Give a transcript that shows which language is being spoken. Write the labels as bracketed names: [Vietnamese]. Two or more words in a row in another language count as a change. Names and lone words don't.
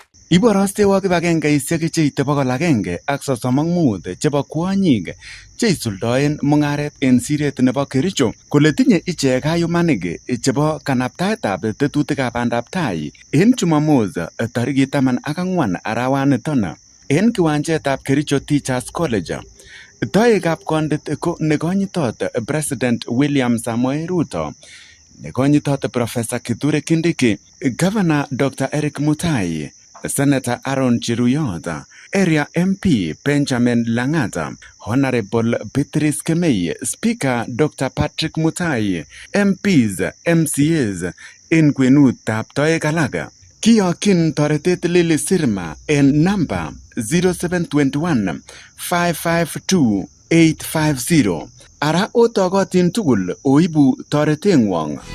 [Kalenjin] Iborostewo kibagengeisiek cheite 135 chebo kwonyik cheisuldoen mung'aret en siret nebo Kericho kole tinye ichek kayumanik chebo kanabtaetab tetutikab bandaptai en Jumamos tarikit 14 arawaniton en kiwanjetab Kericho Teachers College. Toekab kondit ko nekonyitot President William Samoei Ruto, nekonyitot Professor Kithure Kindiki, Governor Dr. Eric Mutai, Senator Aaron Chiruyot, Area MP Benjamin Langata, Honorable Beatrice Kemei, Speaker Dr. Patrick Mutai, MPs, MCAs en kwenutab toek alak. Kiyokyin toretet Lily Sirma en namba 0721 552 850. Ara otogotin tugul oibu toreteng'wong.